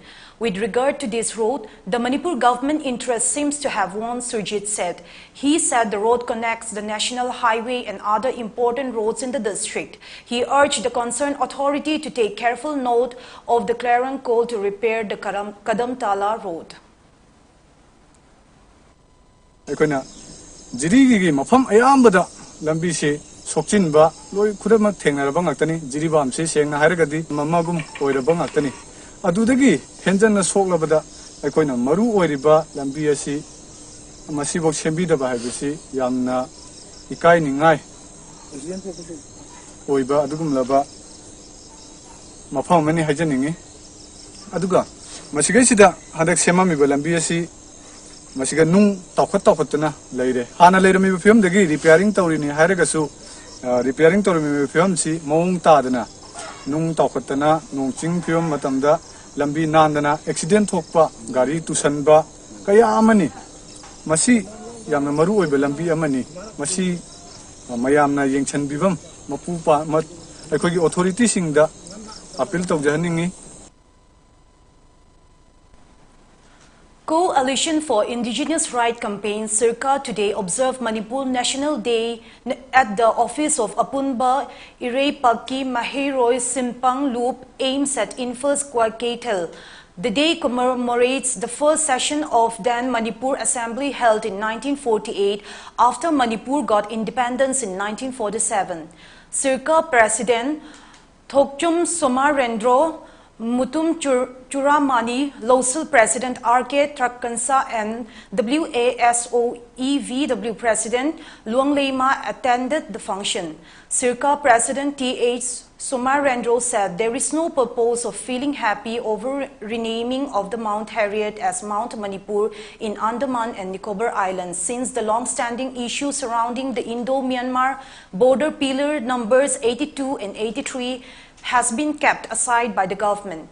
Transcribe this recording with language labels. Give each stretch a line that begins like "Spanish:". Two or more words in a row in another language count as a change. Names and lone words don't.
English: With regard to this road, the Manipur government interest seems to have won, Surjit said. He said the road connects the national highway and other important roads in the district. He urged the concerned authority to take careful note of the clarion call to repair the Kadamtala road.
Manipuri: Jirigi mafam ayambada lambi se sokchinba loi khudama thengnaraba ngakani jiribam se sengna hairagadi mamagum oiraba ngakani adudagi henjanna soklabada aikoina maru oiriba lambi asi masibok sembidaba habisi yamna ikai ningai oiba adugumlaba mafam mani hajaningi aduga masigai sida hadak semamiba lambi asi masiga nung tawkhatna leire hana leirami film dagi repairing tawrini hairagasu repairing tawrimi film si mong tadana nung tawkhatna nung ching film matamda lambi nandana accident thokpa gari tusanba kaya amani masi yamna maru oiba lambi amani masi mayamna yengchan bibam mapupa mat aikogi authority singda appeal tawjahaningi.
English: Coalition for Indigenous Rights Campaign Circa today observed Manipur National Day at the office of Apunba Irepaki Mahiroi Simpang Loop aims at Infos Kwaketel. The day commemorates the first session of then Manipur Assembly held in 1948 after Manipur got independence in 1947. Circa President Thokchum Somarendro Mutum Churamani, Local President R.K. Trakkansa and WASOEVW President Luang Leima attended the function. Circa President T.H. Sumarendro said there is no purpose of feeling happy over renaming of the Mount Harriet as Mount Manipur in Andaman and Nicobar Islands, since the long-standing issue surrounding the Indo-Myanmar border pillar numbers 82 and 83 has been kept aside by the government.